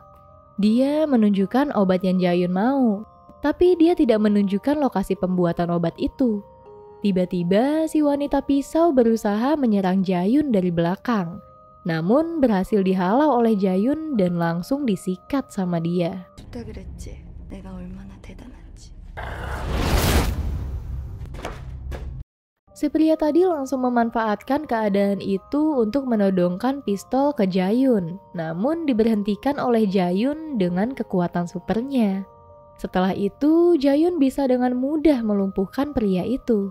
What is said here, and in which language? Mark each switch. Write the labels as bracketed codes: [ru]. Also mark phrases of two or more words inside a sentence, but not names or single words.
[id] Dia menunjukkan obat yang Jayun mau, tapi dia tidak menunjukkan lokasi pembuatan obat itu. Tiba-tiba, si wanita pisau berusaha menyerang Jayun dari belakang. Namun berhasil dihalau oleh Jayun dan langsung disikat sama dia. [ko] 부탁을 했지. 내가 얼마나 대단한지. [id] Si pria tadi langsung memanfaatkan keadaan itu untuk menodongkan pistol ke Jayun, namun diberhentikan oleh Jayun dengan kekuatan supernya. Setelah itu, Jayun bisa dengan mudah melumpuhkan pria itu.